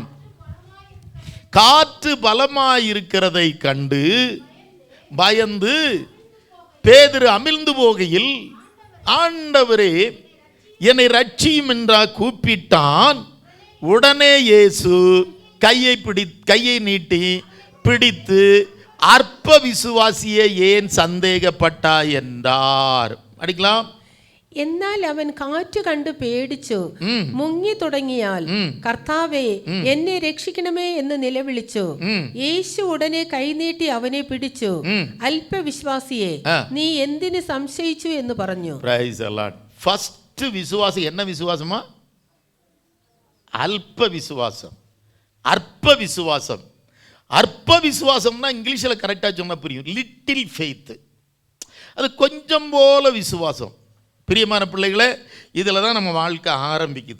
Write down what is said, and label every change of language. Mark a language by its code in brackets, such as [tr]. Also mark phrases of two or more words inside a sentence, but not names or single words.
[ta] காற்று பலமாயிருக்கிறதை கண்டு பயந்து பேதுரு அமிழ்ந்து போகையில், ஆண்டவரே என்னை ரட்சியும் என்றா கூப்பிட்டான். உடனே இயேசு கையை நீட்டி பிடித்து, அற்ப விசுவாசியே ஏன் சந்தேகப்பட்டாய் என்றார். அடிக்கலாம். [ml] എന്നാൽ അവൻ കാറ്റ് കണ്ട് പേടിച്ചു മുങ്ങി തുടങ്ങിയാൽ, കർത്താവേ എന്നെ രക്ഷിക്കണമേ എന്ന് നിലവിളിച്ചു. യേശു ഉടനെ കൈനീട്ടി അവനെ പിടിച്ചു. അല്പവിശ്വാസിയെ, നീ എന്തിന് സംശയിച്ചു എന്ന് പറഞ്ഞു. [en] Praise the Lord. First [ta] விசுவாசம் என்ன விசுவாசமா? அல்ப விசுவாசம், அற்ப விசுவாசம். அற்ப விசுவாசம்னா இங்கிலீஷில் கரெக்டாக சொன்னால் புரியும், [en] little faith. [ta] அது கொஞ்சம் போல விசுவாசம். பிரியமான பிள்ளைகளே, இதில் தான் நம்ம வாழ்க்கை ஆரம்பிக்குது.